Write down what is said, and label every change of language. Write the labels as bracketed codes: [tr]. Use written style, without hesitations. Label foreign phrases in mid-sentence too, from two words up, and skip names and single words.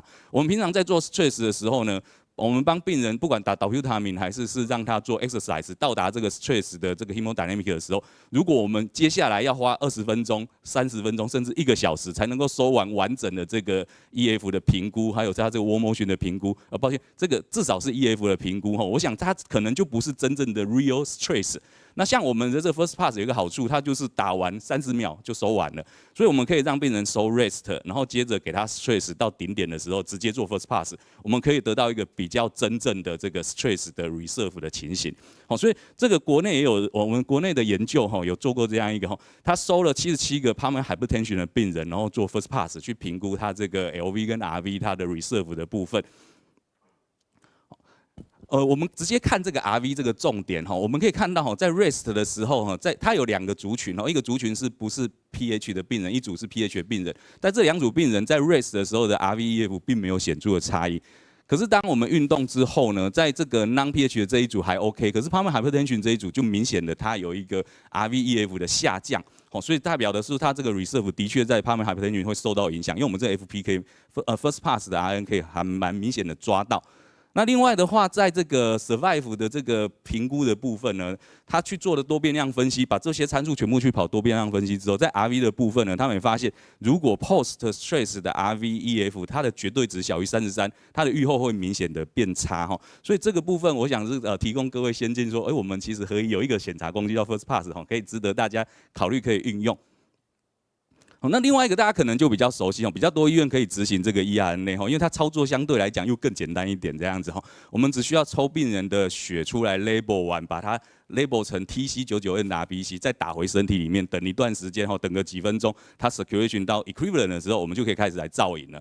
[zh] 我们平常在做 stress 的时候呢，我们帮病人不管打导普他命还是让他做 exercise 到达这个 stress 的这个 hemodynamic 的时候，如果我们接下来要花20分钟、30分钟甚至1个小时才能够收完完整的这个 EF 的评估，还有它这个 [en] wall motion [zh] 的评估，抱歉，这个至少是 EF 的评估我想它可能就不是真正的 [en] real stress。 [zh] 那像我们的这 [en] first pass [zh] 有一个好处，它就是打完30秒就收完了，所以我们可以让病人收 rest， 然后接着给他 stress 到顶点的时候直接做 [en] first pass， [zh] 我们可以得到一个比较真正的这个 stress 的 reserve 的情形。所以这个国内也有我们国内的研究有做过这样一个他收了77个 [en] pulmonary hypertension [zh] 的病人，然后做 [en] first pass [zh] 去评估他这个 LV 跟 RV 它的 reserve 的部分。我们直接看这个 RV 这个重点我们可以看到在 rest 的时候它有2个族群一个族群是不是 PH 的病人，一组是 PH 的病人，但这2组病人在 rest 的时候的 RV-EF 并没有显著的差异。可是当我们运动之后呢，在这个 non-PH 的这一组还 OK， 可是 [en] pulmonary hypertension [zh] 这一组就明显的它有一个 RV-EF 的下降所以代表的是它这个 reserve 的确在 [en] pulmonary hypertension [zh] 会受到影响，因为我们这个 [en] FP first pass [zh] 的 RN 可以还蛮明显的抓到。那另外的话，在这个 survive 的这个评估的部分呢，他去做了多变量分析，把这些参数全部去跑多变量分析之后，在 RV 的部分呢，他们也发现，如果 [en] post stress [zh] 的 RV-EF 它的绝对值小于33，它的预后会明显的变差所以这个部分我想是提供各位先进说，我们其实可以有一个检查工具叫 [en] first pass [zh] 可以值得大家考虑可以运用。那另外一个大家可能就比较熟悉比较多医院可以执行这个 eRNA因为它操作相对来讲又更简单一点这样子我们只需要抽病人的血出来 label 完，把它 label 成 TC99N 的 RBC， 再打回身体里面，等一段时间等个几分钟，它 circulation 到 equivalent 的时候，我们就可以开始来造影了。